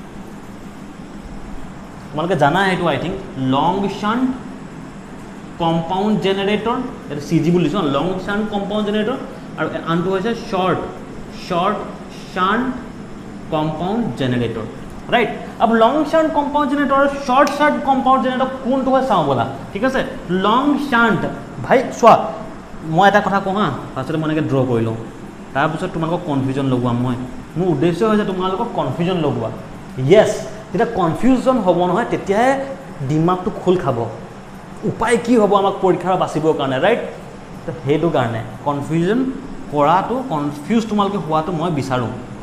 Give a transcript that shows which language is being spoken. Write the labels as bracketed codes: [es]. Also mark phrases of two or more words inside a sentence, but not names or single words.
[as] তোমালোকে জানা সেইটো [en] I think long shunt compound generator [as] এইটো [en] C G [as] বুলি দিছোঁ [en] long shunt compound generator [as] আৰু আনটো হৈছে [en] short shunt compound generator right [as] अब लॉन्ग [en] shunt compound generator [as] और [en] short shunt compound generator [as] কোনটো হয় চাওঁ বলা ঠিক আছে [en] long shunt [as] ভাই চোৱা মই এটা কথা কওঁ হা ফাৰ্ষ্টতে মই এনেকৈ ড্ৰ কৰি লওঁ তাৰপিছত তোমালোকক কনফিউজন লগোৱাম মই মোৰ উদ্দেশ্য হৈছে তোমালোকক কনফিউজন লগোৱা য়েছ যেতিয়া কনফিউজন হ'ব নহয় তেতিয়াহে দিমাগটো খোল খাব উপায় কি হ'ব আমাক পৰীক্ষাৰ বাচিবৰ কাৰণে ৰাইট তো সেইটো কাৰণে কনফিউজন কৰাটো কনফিউজ তোমালোকে হোৱাটো মই বিচাৰোঁ